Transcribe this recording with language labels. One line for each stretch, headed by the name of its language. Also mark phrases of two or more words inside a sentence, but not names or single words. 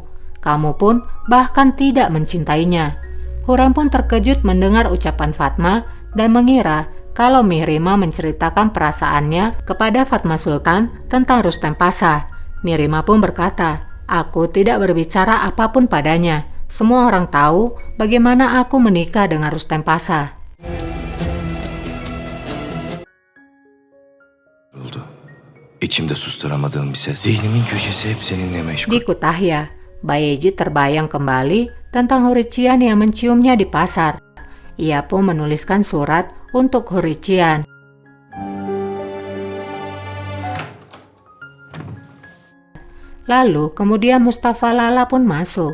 Indonesian: Kamu pun bahkan tidak mencintainya." Hurrem pun terkejut mendengar ucapan Fatma dan mengira kalau Mirima menceritakan perasaannya kepada Fatma Sultan tentang Rustem Pasha. Mirima pun berkata, "Aku tidak berbicara apapun padanya, Semua orang tahu bagaimana aku menikah dengan Rustem Pasha.
Turkish: Oldu. İçimde susturamadığım bir ses. Zihnimin köşesi hep seninle meşgul.
Indonesian: Di Kütahya, Bayezid terbayang kembali tentang Hurician yang menciumnya di pasar. Ia pun menuliskan surat untuk Hurician. Lalu kemudian Mustafa Lala pun masuk.